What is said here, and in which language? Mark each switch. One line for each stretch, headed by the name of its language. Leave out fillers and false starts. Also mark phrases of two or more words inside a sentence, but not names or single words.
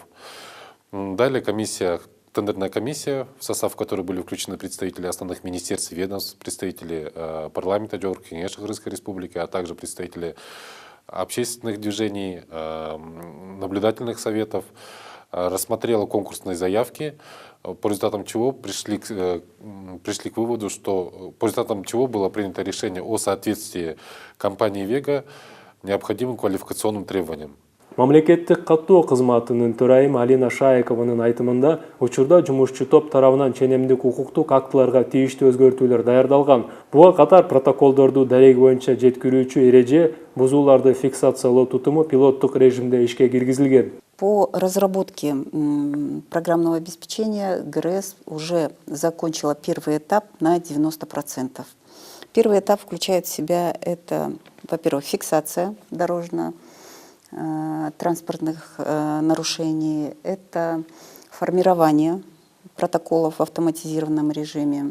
Russian: Далее тендерная комиссия, в состав которой были включены представители основных министерств и ведомств, представители парламента Кыргызской республики, а также представители общественных движений, наблюдательных советов, рассмотрела конкурсные заявки, по результатам чего пришли к выводу, что по результатам чего было принято решение о соответствии компании «Вега» необходимым квалификационным требованиям.
Kyrgyz: Мамлекеттик каттоо кызматынын төрайымы Алина Шаекованын айтымында учурда жумушчу топ тарабынан ченемдик укуктук актыларга тийиштүү өзгөртүүлөр даярдалган. Буга катар протоколдорду дареги боюнча жеткирүүчү эреже, бузууларды фиксациялоо тутуму пилоттук режимде ишке киргизилген.
Russian: По разработке программного обеспечения ГРЭС уже закончила первый этап на 90%. Первый этап включает в себя это, во-первых, фиксация дорожно-транспортных нарушений, это формирование протоколов в автоматизированном режиме.